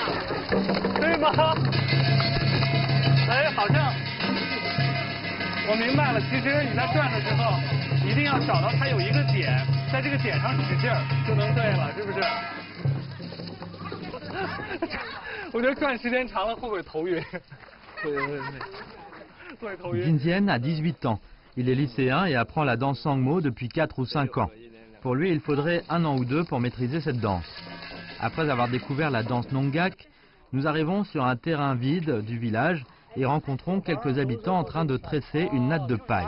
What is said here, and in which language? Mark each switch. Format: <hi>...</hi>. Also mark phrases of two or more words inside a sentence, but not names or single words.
<zh>对吗？哎，好像我明白了。其实你在转的时候，一定要找到它有一个点，在这个点上使劲儿就能对了，是不是？我觉得转时间长了会不会头晕？会头晕。</zh> <fr>Jinjian a 18 ans. Il est lycéen et apprend la danse Sangmo depuis 4 ou 5 ans. Pour lui, il faudrait 1 an ou 2 pour maîtriser cette danse. Après avoir découvert la danse Nongak, nous arrivons sur un terrain vide du village et rencontrons quelques habitants en train de tresser une natte de paille.</fr>